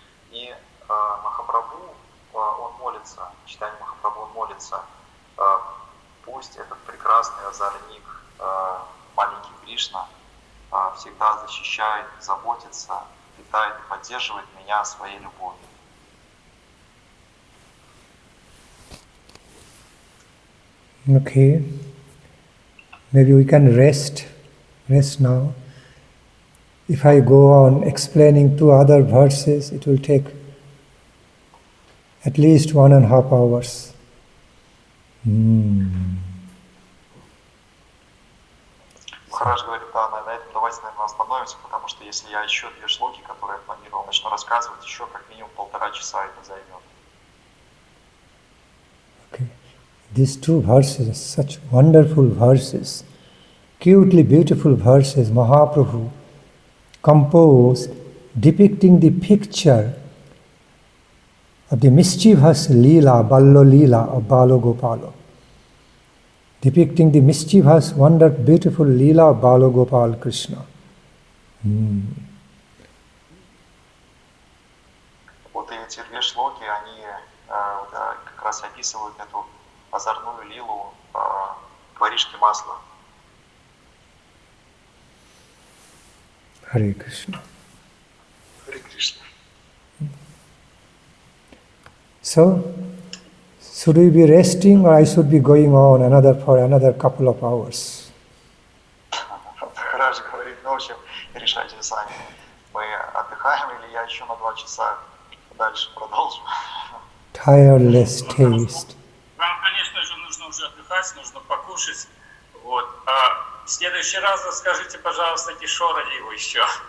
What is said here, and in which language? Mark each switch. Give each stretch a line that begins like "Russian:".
Russian: И Махапрабху, он молится, Чайтанья Махапрабху, он молится, пусть этот прекрасный озорник, маленький Кришна, всегда защищает, заботится, питает и поддерживает меня своей любовью.
English: Okay, maybe we can rest now. If I go on explaining 2 other verses, it will take at least 1.5 hours.
Russian: Махарадж говорит, да, на этом давайте, наверное, остановимся, потому что если я еще 2 шлоки, которые я планировал, начну рассказывать, еще как минимум 1,5 часа это займет.
English: Okay. These 2 verses, such wonderful verses, cutely beautiful verses, Mahaprabhu composed depicting the picture of the mischievous lila, ballo lila of Balo Gopala. Depicting the mischievous, wonderful, beautiful lila of Balo Gopal Krishna.
Russian: Вот эти 2 шлоки, они как раз описывают эту озорную лилу воришки масла.
English: Hare Krishna.
Russian: Харе Кришна.
English: So, should we be resting or I should be going on for another couple of hours?
Russian: Махарадж говорит, ну, в общем, решайте сами. Мы отдыхаем или я еще на 2 часа дальше продолжу?
English: Tireless taste.
Russian: Вам, конечно же, нужно уже отдыхать, нужно покушать. Вот. А в следующий раз расскажите, пожалуйста, Кишора его еще.